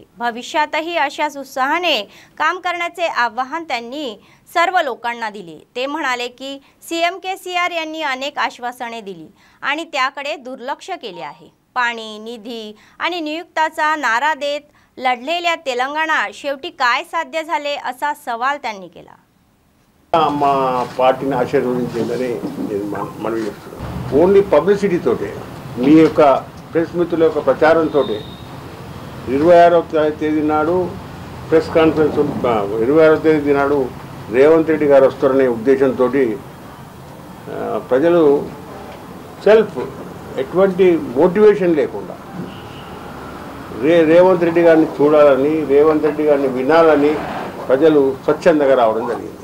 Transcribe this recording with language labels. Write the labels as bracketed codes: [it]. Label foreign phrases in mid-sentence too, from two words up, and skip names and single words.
[mr] भविष्यातही अशाच उत्साहाने काम करण्याचे आवाहन त्यांनी सर्व लोकांना दिले। ते म्हणाले की सीएम केसीआर यांनी अनेक आश्वासने दिली आणि त्याकडे दुर्लक्ष केले आहे। पाणी, निधी आणि नियुक्ताचा नारा देत लढलेल्या तेलंगणा शेवटी काय साध्य झाले असा सवाल त्यांनी केला। [te] పార్టీని ఆశీర్వదించిందని నేను మనవి చేస్తున్నాను। [en] only publicity [te] తోటే మీ యొక్క ప్రెస్ మిత్రుల యొక్క ప్రచారంతో 26వ తేదీ నాడు [en] press conference [te] 26వ తేదీ నాడు రేవంత్ రెడ్డి గారు వస్తారనే ఉద్దేశంతో ప్రజలు సెల్ఫ్ ఎటువంటి మోటివేషన్ లేకుండా రేవంత్ రెడ్డి గారిని చూడాలని, రేవంత్ రెడ్డి గారిని వినాలని ప్రజలు స్వచ్ఛందంగా రావడం జరిగింది।